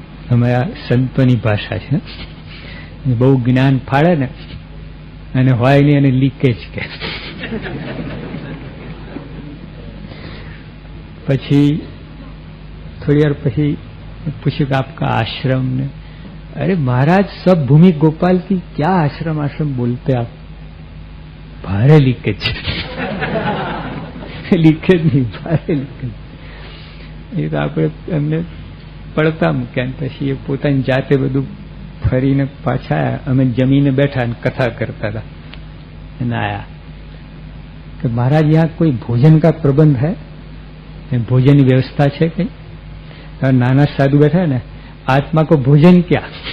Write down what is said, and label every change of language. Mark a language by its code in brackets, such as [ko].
[gu] અમારા સંતોની ભાષા છે, બહુ જ્ઞાન ફાળે ને અને હોય નહીં અને લીકેજ કે. પછી થોડી વાર પછી પૂછ્યું કે [hi] આપકા આશ્રમ [gu] ને? [hi] अरे महाराज सब भूमि गोपाल की क्या आश्रम आश्रम बोलते आप? [gu] भारे लीकेज. લીકેજ નહીં, ભારે લીકેજ. એ તો આપણે એમને પડતા મૂક્યા. પછી એ પોતાની જાતે બધું ફરીને પાછા આવ્યા. અમે જમીને બેઠા અને કથા કરતા હતા અને આયા કે [hi] महाराज यहाँ कोई भोजन का प्रबंध है? भोजन की व्यवस्था है कहीं? नाना साधु बैठा है ना, आत्मा को भोजन क्या?